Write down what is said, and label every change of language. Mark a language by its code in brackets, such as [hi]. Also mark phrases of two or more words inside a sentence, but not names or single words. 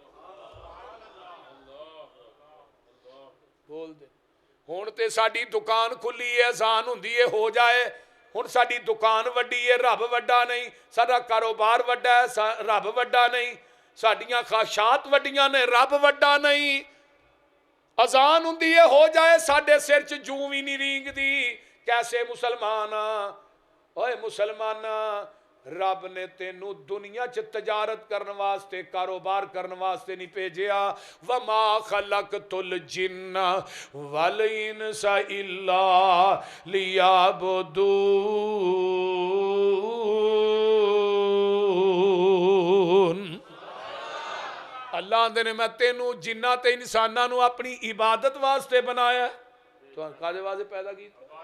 [pa] ਬੋਲ ਦੇ ਹੁਣ ਤੇ ਸਾਡੀ ਦੁਕਾਨ ਖੁੱਲ੍ਹੀ ਹੈ, ਅਜ਼ਾਨ ਹੁੰਦੀ ਹੈ ਹੋ ਜਾਏ, ਹੁਣ ਸਾਡੀ ਦੁਕਾਨ ਵੱਡੀ ਹੈ, ਰੱਬ ਵੱਡਾ ਨਹੀਂ, ਸਾਡਾ ਕਾਰੋਬਾਰ ਵੱਡਾ ਹੈ, ਰੱਬ ਵੱਡਾ ਨਹੀਂ, ਸਾਡੀਆਂ ਖ਼ਾਹਿਸ਼ਾਤ ਵੱਡੀਆਂ ਨੇ, ਰੱਬ ਵੱਡਾ ਨਹੀਂ। ਅਜ਼ਾਨ ਹੁੰਦੀ ਹੈ ਹੋ ਜਾਏ, ਸਾਡੇ ਸਿਰ ਚ ਜੂੰ ਭੀ ਨਹੀਂ ਰੀਂਗਦੀ। ਕੈਸੇ ਮੁਸਲਮਾਨ ਓਏ ਮੁਸਲਮਾਨਾ, ਰੱਬ ਨੇ ਤੈਨੂ ਦੁਨੀਆ ਚ ਤਜਾਰਤ ਕਰਨੇ ਵਾਸਤੇ ਕਾਰੋਬਾਰ ਕਰਨੇ ਵਾਸਤੇ ਨਹੀਂ ਭੇਜਿਆ। [ar] وما خلقت الجن والإنس إلا ليعبدون. [pa] ਅੱਲਾਹ ਆਂਦੇ ਨੇ ਮੈਂ ਤੈਨੂ ਜਿੰਨਾ ਤੇ ਇਨਸਾਨਾ ਨੂ ਅਪਣੀ ਇਬਾਦਤ ਵਾਸਤੇ ਬਣਾਇਆ। ਤੋ ਕਾਹਦੇ ਵਾਸਤੇ ਪੈਦਾ ਕੀਤਾ?